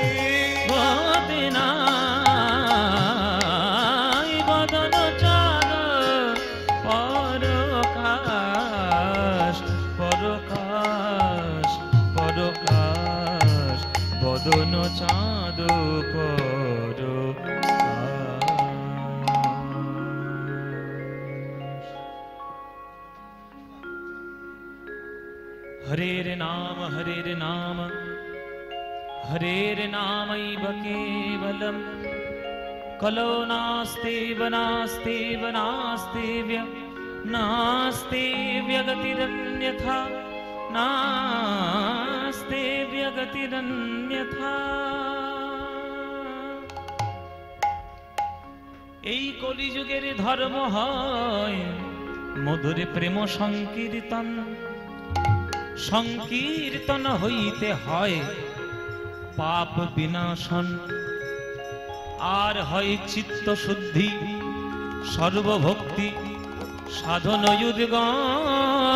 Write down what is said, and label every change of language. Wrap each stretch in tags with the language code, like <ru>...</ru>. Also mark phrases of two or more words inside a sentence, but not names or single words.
<bn>গতি নাই বদন চাঁদ পরকাশ পরকাশ পরকাশ বদন চাঁদ পরকাশ।</bn> <sa>হরের নাম হরের নামৈব কেবলম कलो नास्तेव नास्तेव नास्तेव्य नास्तेव्य गतिरन्यथा नास्तेव्य गतिरन्यथा।</sa> <bn>এই কলিযুগের ধর্ম হয় মধুর প্রেম সংকীর্তন, সংকীর্তন হইতে হয় পাপ বিনাশন, আর হয় চিত্ত শুদ্ধি সর্বভক্তি সাধন উদ্গম।</bn>